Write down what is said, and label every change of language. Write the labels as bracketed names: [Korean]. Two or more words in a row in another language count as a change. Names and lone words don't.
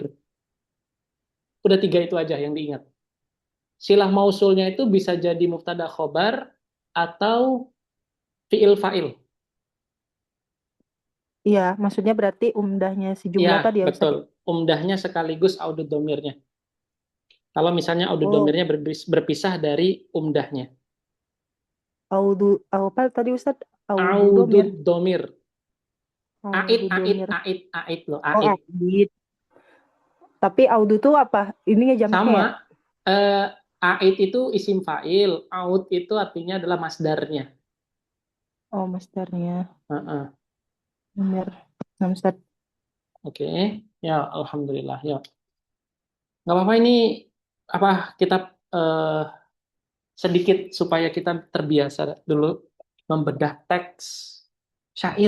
[Indonesian] Udah tiga itu aja yang diingat. Silah mausulnya itu bisa jadi [Arabic] mubtada khobar [Indonesian] atau [Arabic] fiil fa'il. [Indonesian] iya, maksudnya berarti umdahnya si Ya, jumlah tadi ya Ustaz. betul. Umdahnya sekaligus audud domirnya. Kalau misalnya audud Oh, domirnya berpisah dari umdahnya. apa tadi Ustaz? [Arabic] Audu domir. Audud domir. Ait, Audu ait, domir. ait, ait loh, Oh, ait. [Indonesian] aid. Tapi audu tuh apa? Ini ya jamaknya Sama, ya? eh, ait itu [Arabic] isim fa'il, [Indonesian] aud itu artinya adalah masdarnya. Oh, masdarnya. Heeh. Domir. Nah, Ustaz. Oke, ya alhamdulillah ya. Nggak apa-apa ini apa kita eh, sedikit supaya kita terbiasa dulu membedah teks syair.